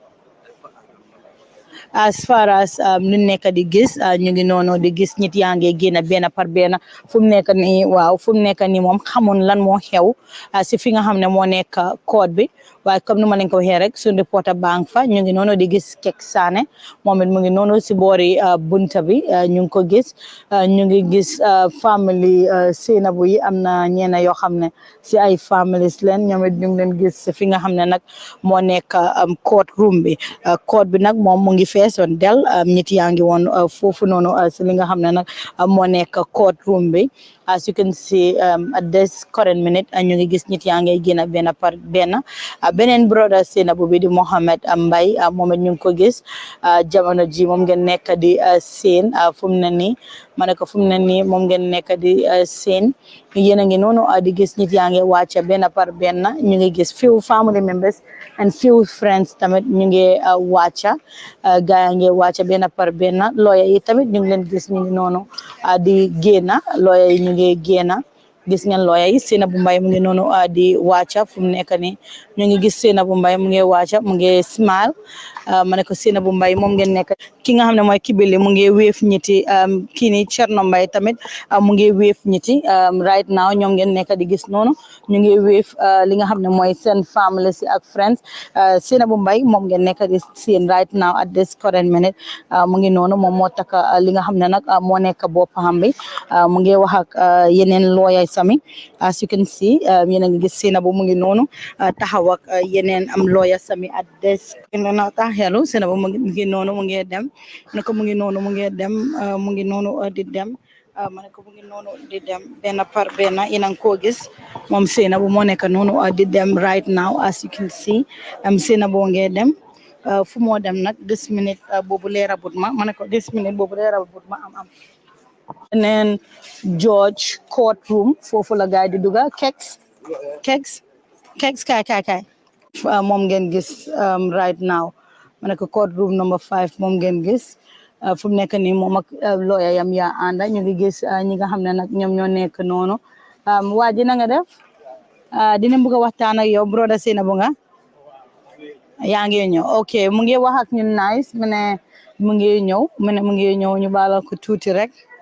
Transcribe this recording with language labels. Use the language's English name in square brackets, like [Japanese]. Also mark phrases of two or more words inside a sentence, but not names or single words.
[English] as far as [Wolof] nu nekk di gis ñu ngi noonu di gis nit yaa ngi génn benn par benn fu mu nekk nii waaw fu mu nekk nii moom xamoon lan moo xew si fi nga xam ne moo nekk code bi waaye comme nu ma leen ko waxee rek suñu reporter bank fa ñu ngi noonu di gis Kek Sané moom it mu ngi noonu si boori bunta bi ñu ngi ko gis ñu ngi gis family Sainabou yi am na ñeena yoo xam ne si ay families leen ñoom it ñu ngi leen gis fi nga xam ne nag moo nekk court room bi court bi nag moom mu ngi feesoon del nit yaa ngi woon foofu noonu si li nga xam ne nag moo nekk court room bi [English] as you can see at this current minute [Wolof] ñu ngi gis nit yaa ngi génn benn par benn beneen brother Sainabou bi di Mohamed Mbye moom it ñu ngi ko gis jamono ji moom ngeen nekk di seen fu mu ne nii ma ne ko fu mu ne nii moom ngeen nekk di seen yéen a ngi noonu di gis nit yaa ngi wàcc benn par benn ñu ngi gis [English] few family members and few friends [Wolof] tamit ñu ngi wàcc gaa yaa ngi wàcc benn par benn lawyer yi tamit ñu ngi leen gis ñu ngi noonu di génn lawyer yi ñu ngi génn gis ngeen lawyer yi Sainabou Mbye mu ngi noonu di wàcca fu mu nekk nii ñu ngi gis Sainabou Mbye mu ngi wàcca mu ngi smile ma ne ko Sainabou Mbye moom ngeen nekk ki nga xam ne mooy Kibili mu ngi wéef ñiti kii ni Cherno Mbye tamit mu ngi wéef ñiti [English] right now [Wolof] ñoom ngeen nekk di gis noonu ñu ngi wéef li nga xam ne mooy seen family si ak friends Sainabou Mbye moom ngeen nekk di seen [English] right now at this current minute [Wolof] mu ngi noonu moom moo takk li nga xam ne nag moo nekk boppam bi mu ngi wax ak yeneen lawyer sami [English] as you can see [Wolof] yéen a ngi gis Sainabou mu ngi noonu taxaw ak yeneen am lawyer sami [English] at this [Wolof] na taxelu Sainabou mu ngi noonu mu ngi dem ne ko mu ngi noonu mu ngi dem mu ngi noonu di dem ma ne ko mu ngi noonu di dem benn par benn yéen a ngi koo gis moom Sainabou moo nekk noonu di dem [English] right now as you can see [Wolof] Sainabou ngi dem fu moo dem nag 10 minutes boobu leerabut ma ne ko 10 minutes boobu leerabut ma am neen George courtroom foofu la gaay di duga Keks kaay moom ngeen gis [English] right now [Wolof] ma ne ko [English] courtroom number [Wolof] 5 moom ngeen gis fu mu nekk nii moom ak lawyer yam yaa ànda ñu ngi gis ñi nga xam ne nag ñoom ñoo nekk noonu waa ji na nga def dina bëgg a waxtaan ak yow brother Sainabou nga yaa ngi ñëw ok mu ngi wax ak ñun nice mu ne mu ngi ñëw ñu baalal ko tuuti rek